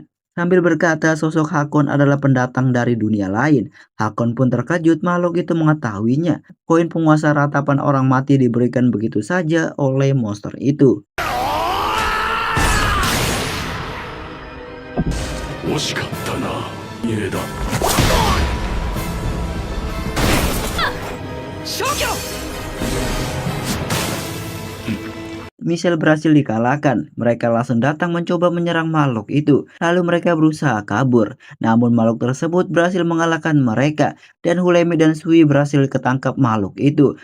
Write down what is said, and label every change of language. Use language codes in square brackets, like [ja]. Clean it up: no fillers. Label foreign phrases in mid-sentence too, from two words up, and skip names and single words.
[id] Sambil berkata sosok Hakon adalah pendatang dari dunia lain. Hakon pun terkejut makhluk itu mengetahuinya. Koin penguasa ratapan orang mati diberikan begitu saja oleh monster itu. [ja] 惜しかったな家だ [id] Michelle berhasil dikalahkan. Mereka langsung datang mencoba menyerang makhluk itu. Lalu mereka berusaha kabur. Namun makhluk tersebut berhasil mengalahkan mereka. Dan Hulemi dan Sui berhasil ketangkap makhluk itu.